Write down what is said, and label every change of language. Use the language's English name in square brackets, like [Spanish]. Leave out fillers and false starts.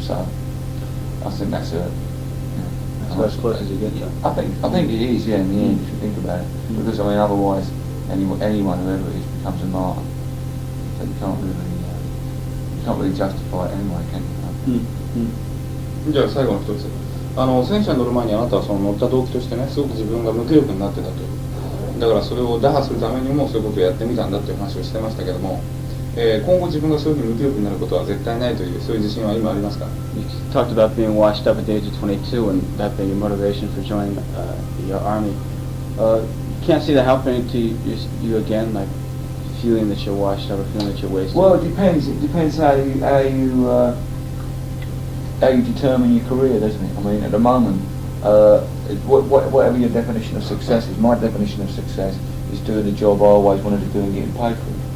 [English] So I think that's as close as you get. I think it is, in the end, if you think about it. Because otherwise, anyone whoever it is becomes a martyr. So you can't really justify it anyway, can you? [Japanese] じゃあ最後の一つ、戦車に乗る前にあなたはその乗った動機としてね、すごく自分が無気力になってたという、だからそれを打破するためにもそういうことをやってみたんだという話をしてましたけども、今後自分がそういうふうに無気力になることは絶対ないという、そういう自信は今ありますか？ [English] You talked about being washed up at the age of 22 and that being your motivation for joining your army. Can't see that happening to you again, like feeling that you're washed up or feeling that you're wasted. Well, it depends. It depends how you determine your career, doesn't it? I mean, at the moment, whatever your definition of success is, my definition of success is doing the job I always wanted to do and getting paid for it.